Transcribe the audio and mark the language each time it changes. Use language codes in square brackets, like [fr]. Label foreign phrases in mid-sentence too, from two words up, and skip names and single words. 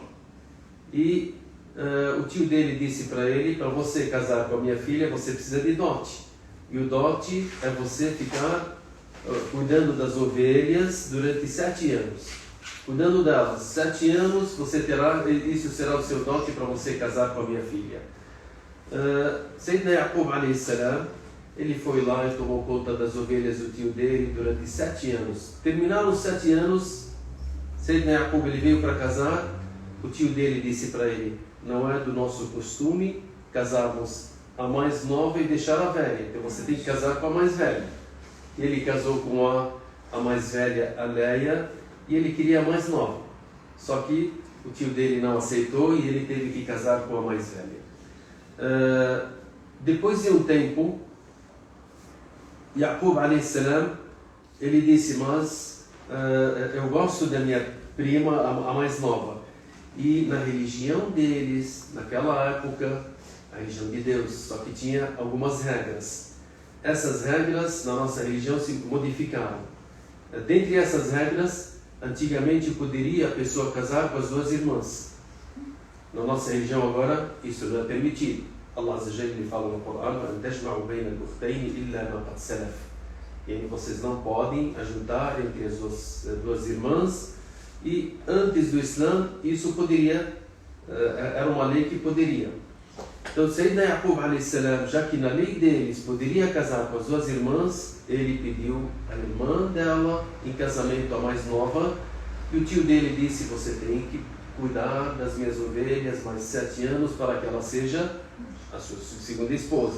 [pt] E o tio dele disse para ele: para você casar com a minha filha, você precisa de dote. E o dote é você ficar cuidando das ovelhas durante 7 anos. Cuidando delas 7 anos, você terá, isso será o seu dote para você casar com a minha filha. Sayyidina Yaqub, [ar] عليه السلام, [pt] ele foi lá e tomou conta das ovelhas do tio dele durante 7 anos. Terminaram os 7 anos, Sayyidina Yaqub, ele veio para casar. O tio dele disse para ele: não é do nosso costume casarmos a mais nova e deixar a velha, então você tem que casar com a mais velha. Ele casou com a mais velha, a Leia, e ele queria a mais nova. Só que o tio dele não aceitou e ele teve que casar com a mais velha. Depois de um tempo, Yaqub, [ar] عليه السلام, [pt] ele disse: mas eu gosto da minha prima, a mais nova. E na religião deles, naquela época, a religião de Deus, só que tinha algumas regras. Essas regras na nossa religião se modificaram. Dentre essas regras, Antigamente poderia a pessoa casar com as duas irmãs. Na nossa religião agora isso não é permitido. Allah [ar] عز وجل [pt] fala no Corão: [ar] "أن تجمعوا بين الأختين إلا ما قد سلف." [pt] E vocês não podem ajuntar entre as duas irmãs. E antes do Islã isso poderia, era uma lei que poderia. Então Sayyidina Yaqub [ar] عليه السلام, [pt] já que na lei deles poderia casar com as duas irmãs, ele pediu a irmã dela em casamento, a mais nova, e o tio dele disse: você tem que cuidar das minhas ovelhas mais 7 anos para que ela seja a sua segunda esposa.